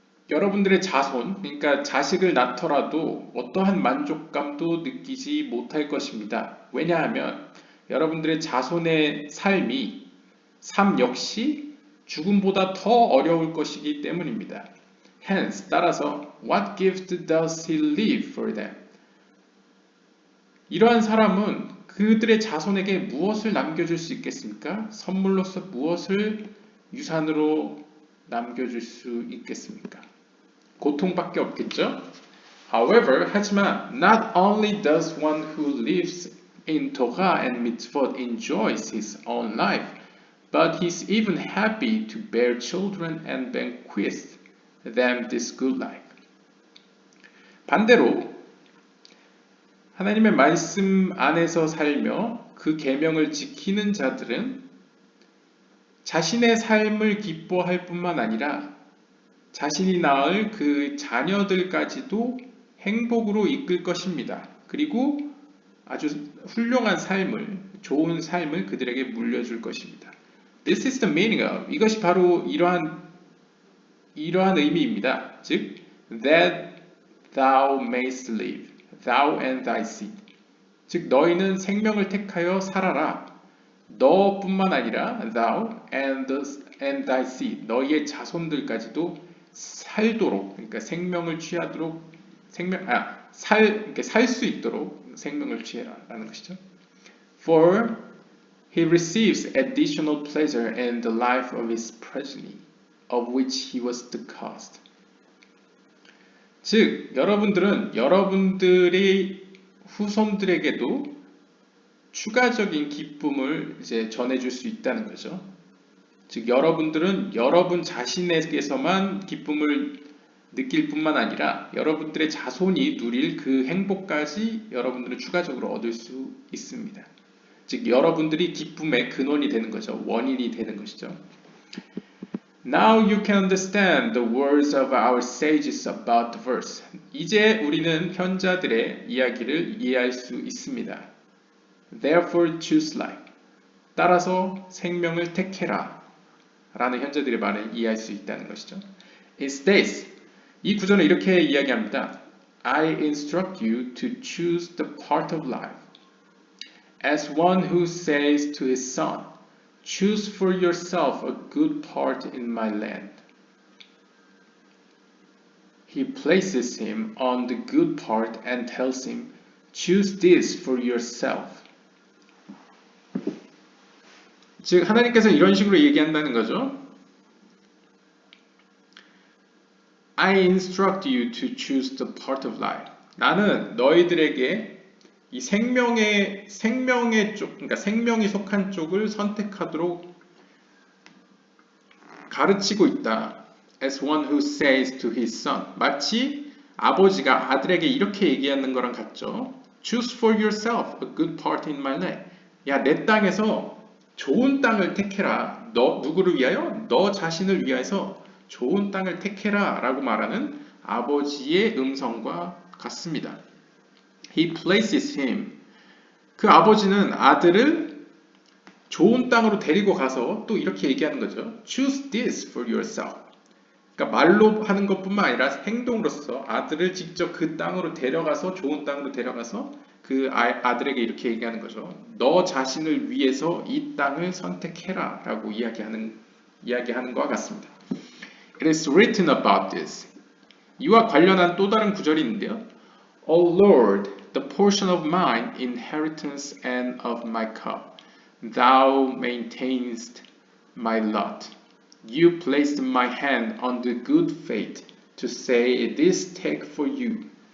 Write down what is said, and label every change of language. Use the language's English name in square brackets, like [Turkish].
[Korean] 여러분들의 자손, 그러니까 자식을 낳더라도 어떠한 만족감도 느끼지 못할 것입니다. 왜냐하면 여러분들의 자손의 삶 역시 죽음보다 더 어려울 것이기 때문입니다. [English] Hence, 따라서 what gift does he leave for them? [Korean] 이러한 사람은 그들의 자손에게 무엇을 남겨줄 수 있겠습니까? 선물로서 무엇을 유산으로 남겨줄 수 있겠습니까? 고통밖에 없겠죠? [English] However, 하지만 not only does one who lives in Torah and mitzvot enjoys his own life, but he's even happy to bear children and bequeath them this good life. [Korean] 반대로 하나님의 말씀 안에서 살며 그 계명을 지키는 자들은 자신의 삶을 기뻐할 뿐만 아니라 자신이 낳을 그 자녀들까지도 행복으로 이끌 것입니다. 그리고 아주 훌륭한 삶을, 좋은 삶을 그들에게 물려줄 것입니다. [English] This is the meaning of, [Korean] 이것이 바로 이러한 의미입니다. [English] 즉, that thou mayst live, thou and thy seed. [Korean] 즉, 너희는 생명을 택하여 살아라. 너뿐만 아니라 [English] thou and thy seed, [Korean] 너희의 자손들까지도 살도록, 그러니까 생명을 취하도록, 살 수 있도록 생명을 취해라라는 것이죠. [English] For he receives additional pleasure in the life of his progeny, of which he was the cause. [Korean] 즉, 여러분들은 여러분들의 후손들에게도 추가적인 기쁨을 이제 전해줄 수 있다는 거죠. 즉, 여러분들은 여러분 자신에게서만 기쁨을 느낄 뿐만 아니라 여러분들의 자손이 누릴 그 행복까지 여러분들은 추가적으로 얻을 수 있습니다. 즉, 여러분들이 기쁨의 근원이 되는 거죠. 원인이 되는 것이죠. [English] Now you can understand the words of our sages about the verse. [Korean] 이제 우리는 현자들의 이야기를 이해할 수 있습니다. [English] Therefore choose life. [Korean] 따라서 생명을 택해라. 라는 현자들의 말을 이해할 수 있다는 것이죠. [English] It states, [Korean] 이 구절은 이렇게 이야기합니다. [English] I instruct you to choose the part of life. As one who says to his son, choose for yourself a good part in my land. He places him on the good part and tells him, choose this for yourself. [Korean] 즉, 하나님께서 이런 식으로 얘기한다는 거죠. [English] I instruct you to choose the part of life. [Korean] 나는 너희들에게 이 생명의 쪽, 그러니까 생명이 속한 쪽을 선택하도록 가르치고 있다. [English] As one who says to his son. [Korean] 마치 아버지가 아들에게 이렇게 얘기하는 거랑 같죠. [English] Choose for yourself a good part in my land. [Korean] 야, 내 땅에서 좋은 땅을 택해라. 너 누구를 위하여? 너 자신을 위해서 좋은 땅을 택해라 라고 말하는 아버지의 음성과 같습니다. [English] He places him. [Korean] 그 아버지는 아들을 좋은 땅으로 데리고 가서 또 이렇게 얘기하는 거죠. [English] Choose this for yourself. [Korean] 그러니까 그러니까 말로 하는 것뿐만 아니라 행동으로서 아들을 직접 그 땅으로 데려가서 좋은 땅으로 데려가서 그 아들에게 이렇게 얘기하는 거죠. 너 자신을 위해서 이 땅을 선택해라 라고 이야기하는 것과 같습니다. [English] It is written about this. [Korean] 이와 관련한 또 다른 구절이 있는데요. [English] O Lord, the portion of mine inheritance and of my cup, thou maintainest my lot. You placed my hand on the good faith to say this take for you.